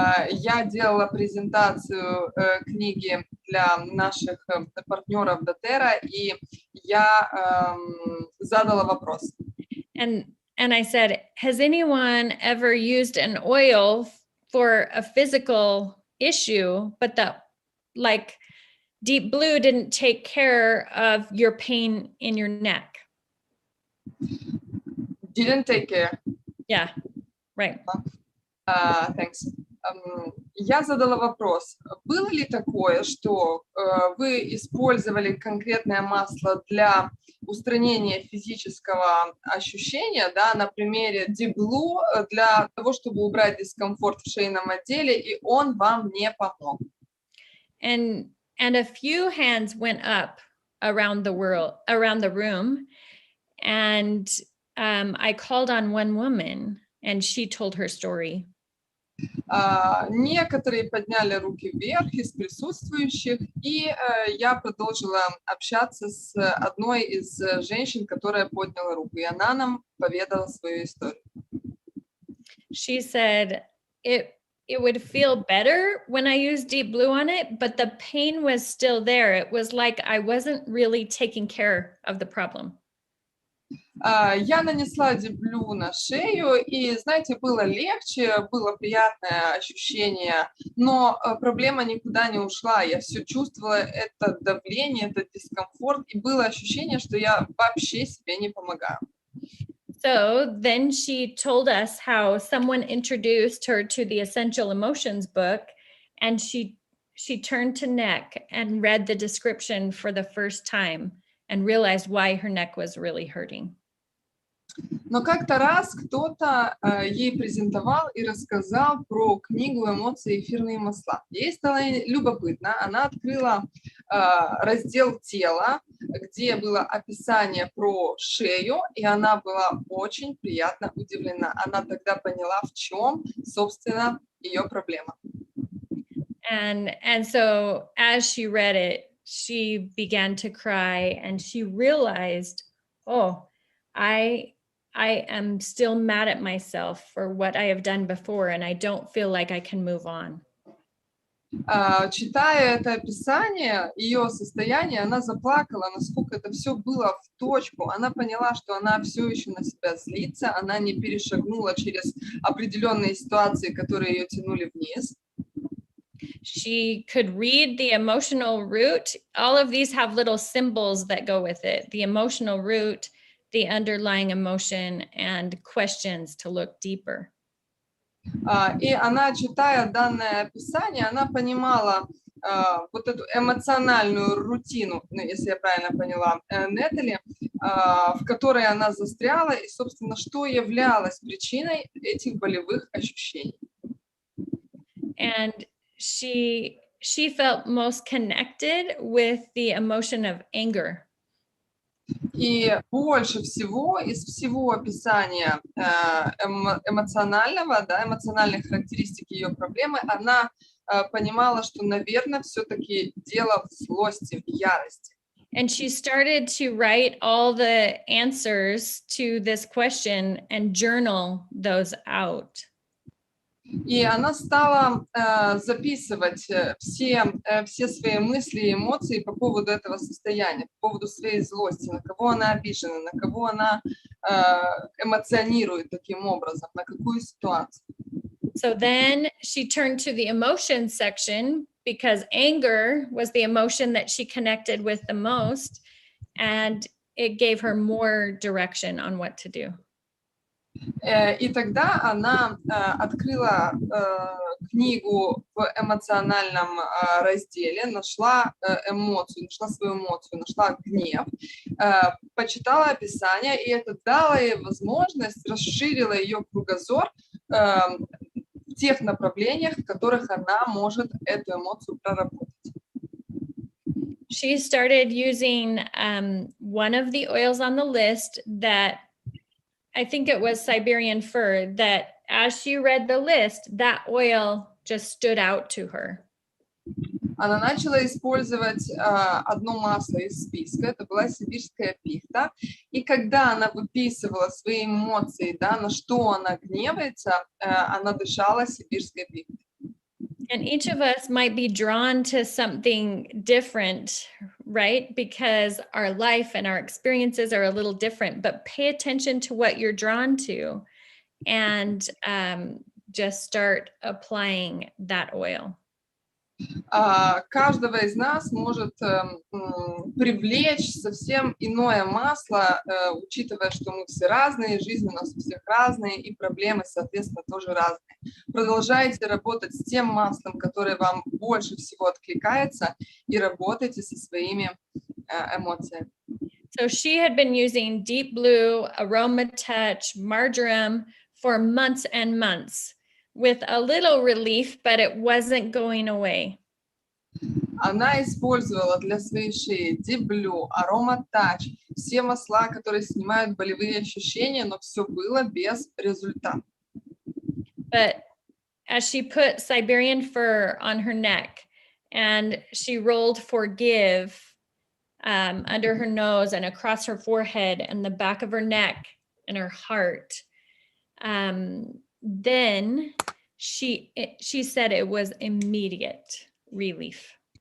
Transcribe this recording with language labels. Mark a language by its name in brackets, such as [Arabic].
[Russian] Я делала презентацию книги для наших партнеров doTERRA, и я задала вопрос. [English] And I said, has anyone ever used an oil for a physical issue, but that like Deep Blue didn't take care of your pain in your neck? Didn't take care. Yeah, right. Thanks. [Russian] я задала вопрос, было ли такое, что вы использовали конкретное масло для устранения физического ощущения, да, на примере Deep Blue, для того, чтобы убрать дискомфорт в шейном отделе, и он вам не помог? [English] And a few hands went up around the room, and I called on one woman, and she told her story. [Russian] Некоторые подняли руки вверх из присутствующих, и я продолжила общаться с одной из женщин, которая подняла руку, и она нам поведала свою историю. [English] She said it would feel better when I used Deep Blue on it, but the pain was still there. It was like I wasn't really taking care of the problem. [Russian] Я нанесла Deep Blue на шею, и, знаете, было легче, было приятное ощущение, но проблема никуда не ушла. Я все чувствовала это давление, этот дискомфорт, и было ощущение, что я вообще себе не помогаю. [English] So then she told us how someone introduced her to the Essential Emotions book, and she turned to neck and read the description for the first time and realized why her neck was really hurting. [Russian] Но как-то раз кто-то ей презентовал и рассказал про книгу «Эмоции, эфирные масла». Ей стало любопытно, она открыла раздел «Тело», где было описание про шею, и она была очень приятно удивлена. Она тогда поняла, в чем, собственно, ее проблема. [English] And so as she read it, she began to cry, and she realized, oh, I am still mad at myself for what I have done before, and I don't feel like I can move on. [Russian] Читая это описание, ее состояние, она заплакала, насколько это все было в точку. Она поняла, что она все еще на себя злится, она не перешагнула через определенные ситуации, которые ее тянули вниз. [English] She could read the emotional root. All of these have little symbols that go with it. The emotional root, the underlying emotion, and questions to look deeper. [Russian] И она, читая данное описание, она понимала вот эту эмоциональную рутину, если я правильно поняла, Нетали, в которой она застряла, и, собственно, что являлось причиной этих болевых ощущений. [English] And she felt most connected with the emotion of anger. [Russian] И больше всего из всего описания эмоционального, да, эмоциональных характеристик ее проблемы, она понимала, что, наверное, все-таки дело в злости, в ярости. [English] And she started to write all the answers to this question and journal those out. [Russian] И она стала записывать все свои мысли и эмоции по поводу этого состояния, по поводу своей злости, на кого она обижена, на кого она эмоционирует таким образом, на какую ситуацию. [English] So then she turned to the emotion section because anger was the emotion that she connected with the most, and it gave her more direction on what to do. [Russian] И тогда она открыла книгу в эмоциональном разделе, нашла эмоцию, нашла свою эмоцию, нашла гнев, почитала описание, и это дало ей возможность, расширило ее кругозор в тех направлениях, в которых она может эту эмоцию проработать. [English] She started using one of the oils on the list that I think it was Siberian fir, that as she read the list, that oil just stood out to her. [Russian] Она начала использовать одно масло из списка, это была сибирская пихта, и когда она выписывала свои эмоции, да, на что она гневается, она дышала сибирской пихтой. [English] And each of us might be drawn to something different, right? Because our life and our experiences are a little different, but pay attention to what you're drawn to and just start applying that oil. [Russian] Каждого из нас может привлечь совсем иное масло, учитывая, что мы все разные, жизнь у нас у всех разные, и проблемы, соответственно, тоже разные. Продолжайте работать с тем маслом, которое вам больше всего откликается, и работайте со своими эмоциями. [English] So she had been using Deep Blue, Aroma Touch, Marjoram for months and months with a little relief, but it wasn't going away. [Russian] Она использовала для своей шеи Deep Blue, Aroma Touch, все масла, которые снимают болевые ощущения, но все было без результата. [English] But as she put Siberian fir on her neck and she rolled forgive under her nose and across her forehead and the back of her neck and her heart, then she said it was immediate relief.